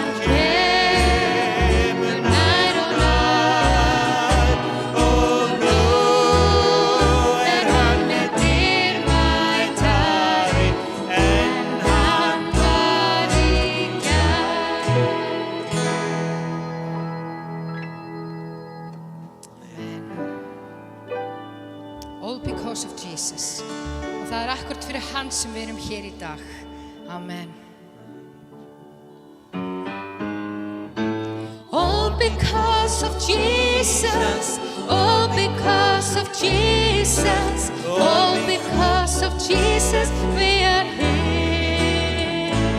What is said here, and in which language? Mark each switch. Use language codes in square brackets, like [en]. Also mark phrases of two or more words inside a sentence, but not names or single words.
[is] kemur nær og nær og nú hann með dýrmætari en hann var í gær. [en] All because of Jesus. [is] Og það akkurt fyrir hann sem við erum hér í dag. Amen. [en] All because of Jesus, all because of Jesus, all because of Jesus, we are here.